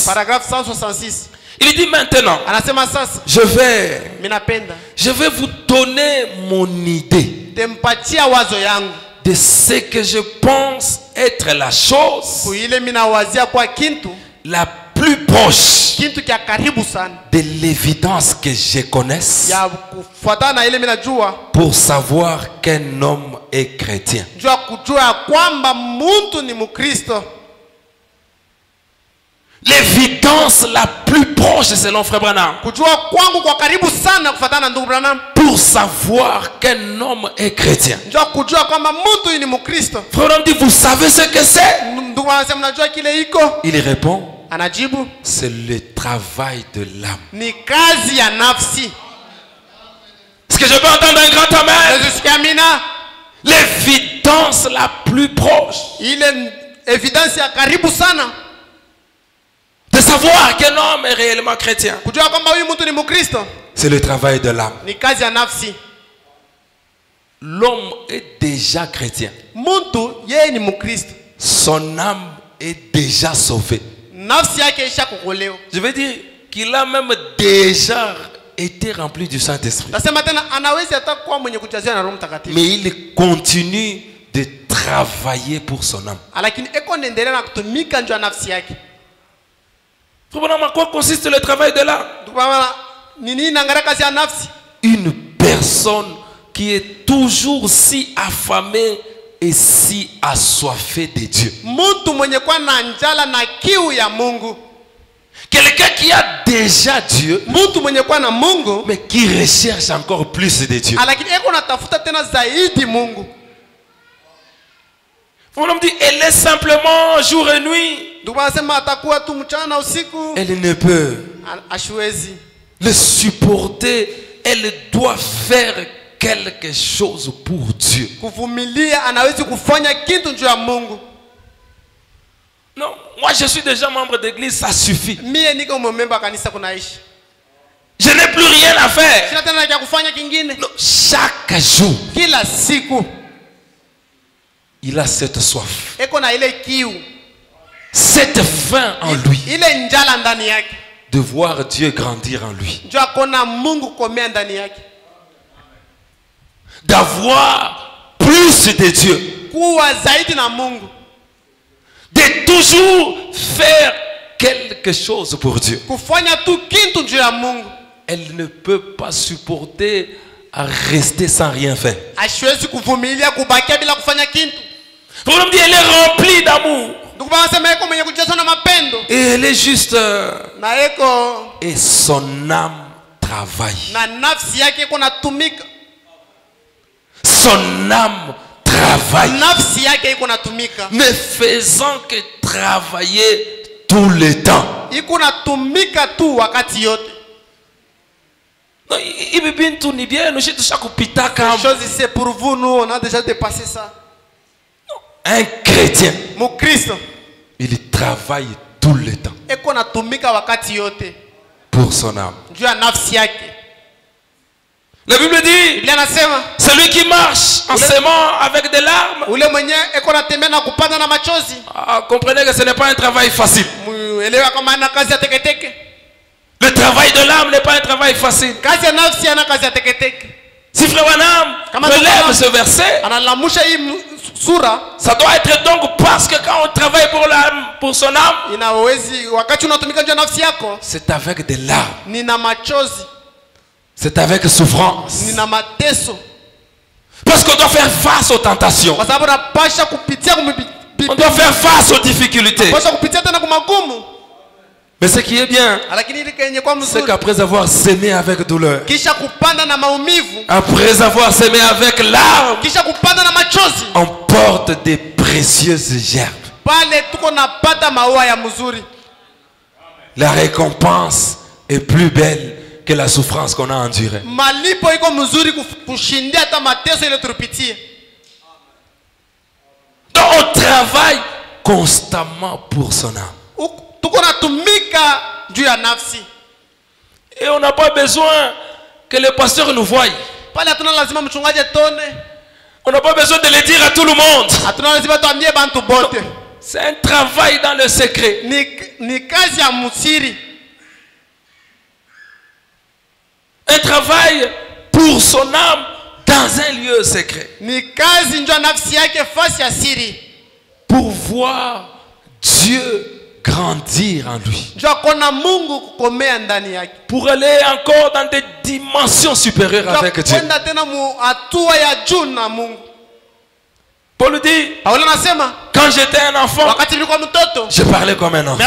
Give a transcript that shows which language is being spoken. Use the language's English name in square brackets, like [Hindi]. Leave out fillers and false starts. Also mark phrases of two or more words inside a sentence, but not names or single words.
[French] Paragraphe 166. Il dit maintenant, je vais vous donner mon idée de ce que je pense être la chose la plus plus proche [Swahili] Kintu kia karibu sana. [French] de l'évidence que je connaisse [Swahili] Ya kufuatana na ile mimi najua. [French] pour savoir qu'un homme est chrétien. [Swahili] Jua kujua kwamba mtu ni Mkristo. [French] L'évidence la plus proche selon Frère Branham [Swahili] Kujua kwangu kwa karibu sana kufuatana na ndugu Branham. [French] pour savoir qu'un homme est chrétien. [Swahili] Jua kujua kwamba mtu ni Mkristo. [French] Frère Branham dit, vous savez ce que c'est? [Swahili] Ndugu anasema mnajua kile iko? [French] Il répond, [Swahili] Anajibu, [French] c'est le travail de l'âme. [Swahili] ni kazi ya nafsi. [French] Est-ce que je peux entendre un grand amen? [Swahili] Yesu amina. [French] L'évidence la plus proche [Swahili] Ile evidence ya karibu sana [French] de savoir qu'un homme est réellement chrétien, [Swahili] kujua kwamba huyu mtu ni Mkristo, [French] c'est le travail de l'âme. [Swahili] ni kazi ya nafsi. [French] L'homme est déjà chrétien. [Swahili] Mtu yeye ni Mkristo, [French] Son âme est déjà sauvée. [Swahili] nafsi yake isha kukolewa. [French] Je veux dire qu'il a même déjà été rempli du Saint-Esprit. [Swahili] Nasema tena anaweza hata kuwa mwenye kujaziwa na Roho Mtakatifu, [French] Mais il continue de travailler pour son âme. [Swahili] lakini eko naendelea na kutumika njoo ya nafsi yake. [French] À quoi consiste le travail de l'âme? [Swahili] Ni nini naangalia kazi ya nafsi? [French] Une personne qui est toujours si affamée et si assoiffée de Dieu. [Swahili] Mtu mwenye kuwa na njala na kiu ya Mungu. [French] Quelqu'un qui a déjà Dieu, [Swahili] Mtu mwenye kuwa na Mungu, [French] mais qui recherche encore plus de Dieu. [Swahili] lakini eko natafuta tena zaidi Mungu. [French] On me dit, elle est simplement jour et nuit. [Swahili] Ndugu anasema atakuwa tu mchana usiku. [French] Elle ne peut [Swahili] Ashwezi [French] le supporter. Elle doit faire quelque chose pour Dieu. [Swahili] kuvumilia, anawezi kufanya kitu juu ya Mungu. [French] Non, moi je suis déjà membre d'église, ça suffit. [Swahili] Mie niko memba kanisa kunaishi. [French] Je n'ai plus rien à faire. [Swahili] Sina tena cha kufanya kingine. [French] Non, chaque jour, [Swahili] Kila siku [French] il a cette soif, [Swahili] eko na ile kiu, [French] cette faim en lui, [Swahili] ile njala ndani yake. [French] de voir Dieu grandir en lui, [Swahili] Njoo akona Mungu komea ndani yake. [French] d'avoir plus de Dieu, [Swahili] Kuwa zaidi na Mungu. [French] de toujours faire quelque chose pour Dieu. [Swahili] Kufanya tu kitu juu ya Mungu. [French] Elle ne peut pas supporter à rester sans rien faire. [Swahili] Ashwezi kuvumilia kubakia bila kufanya kitu. [French] On me dit, elle est remplie d'amour. [Swahili] Ndugu anasema eko mwenye kujazwa na mapendo. [French] Et elle est juste... [Swahili] Na eko [French] et son âme travaille. [Swahili] na nafsi yake eko natumika. [French] Son âme travaille. [Swahili] Nafsi yake iko natumika. [French] Ne faisant que travailler tout le temps. [Swahili] Iko natumika tu wakati yote. [French] Chose c'est pour vous, nous on a déjà dépassé ça. Un chrétien, Mon Christ, il travaille tout le temps [Swahili] eko natumika wakati yote [French] pour son âme. [Swahili] juu ya nafsi yake. [French] La Bible dit, [Swahili] Biblia nasema [French] celui qui marche en s'aimant avec des larmes, [Swahili] ule mwenye eko natembea na kupanda na machozi. [French] comprenez que ce n'est pas un travail facile. [Swahili] Muelewa kama ana kazi ya teketeke. [French] Le travail de l'âme n'est pas un travail facile. [Swahili] Kazi ya nafsi ana kazi ya teketeke. [French] Si Frère Branham relève ce verset, [Swahili] analamusha hii sura, [French] ça doit être donc parce que quand on travaille pour l'âme, pour son âme, [Swahili] inawezi wakati unatumika juu ya nafsi yako, [French] c'est avec des larmes, [Swahili] nina machozi, [French] c'est avec souffrance. [Swahili] nina mateso. [French] Parce qu'on doit faire face aux tentations. [Swahili] Kwa sababu napasha kupitia [French] On doit faire face aux difficultés. [Swahili] napasha kupitia tena kumagumu. [French] Mais ce qui est bien, [Swahili] Lakini ile kenye kwa [French] c'est [Swahili] mzuri, [French] qu'après avoir semé avec douleur, [Swahili] kisha kupanda na maumivu, [French] après avoir semé avec larmes, [Swahili] kisha kupanda na machozi, [French] on porte des précieuses gerbes. [Swahili] pale tuko napata maua ya mzuri. [French] La récompense est plus belle que la souffrance qu'on a endurée. [Swahili] Malipo iko mzuri kushindia hata mateso ile tulipitia. [French] Donc on travaille constamment pour son âme. [Swahili] Tuko natumika juu ya nafsi. [French] Et on n'a pas besoin que le pasteur nous voie. [Swahili] Pale hatuna lazima mchungaji tone. [French] On n'a pas besoin de le dire à tout le monde. [Swahili] Hatuna lazima tuambie bantu bote. [French] C'est un travail dans le secret. [Swahili] Ni kazi ya msiri. [French] Un travail pour son âme dans un lieu secret. [Swahili] Ni kazi njoo nafsi yake fasi ya siri. [French] Pour voir Dieu grandir grandir en lui. Pour aller encore dans des dimensions supérieures avec Dieu. Paul dit, quand j'étais un enfant, je parlais comme un enfant.